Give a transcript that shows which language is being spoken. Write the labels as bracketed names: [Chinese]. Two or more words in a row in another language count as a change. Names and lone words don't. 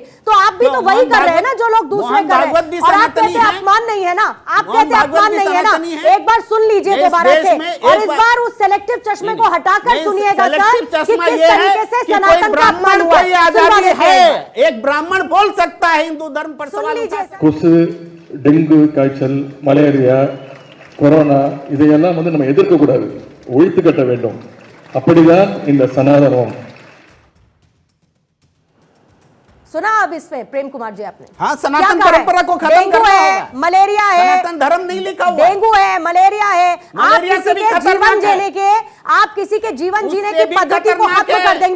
[Hindi] तो आप भी तो वही कर रहे हैं ना जो लोग दूसरे कर रहे हैं, और आप कहते हैं अपमान नहीं है ना, आप कहते हैं अपमान नहीं है ना। एक बार सुन लीजिए दोबारा से, और इस बार उस सेलेक्टिव चश्मे को हटाकर सुनिएगा सर कि किस तरीके से सनातन का अपमान हुआ है। एक ब्राह्मण बोल सकता है हिंदू धर्म पर सवाल उठा सकता है। [Tamil] கொசு, டெங்கு காய்ச்சல், மலேரியா, கொரோனா இதையெல்லாம் நம்ம எதிர்க்க கூடாது, ஒழித்து கட்ட வேண்டும். அப்படிதான் இந்த சனாதனம். [Hindi] सुना अब इसमें प्रेम कुमार जी आपने? हाँ, सनातन परंपरा को खत्म करना होगा। मलेरिया है, सनातन धर्म नहीं लिखा हुआ। डेंगू है, मलेरिया है, आप किसी के जीवन जीने के, आप किसी के जीवन जीने की पद्धति को खत्म कर देंगे।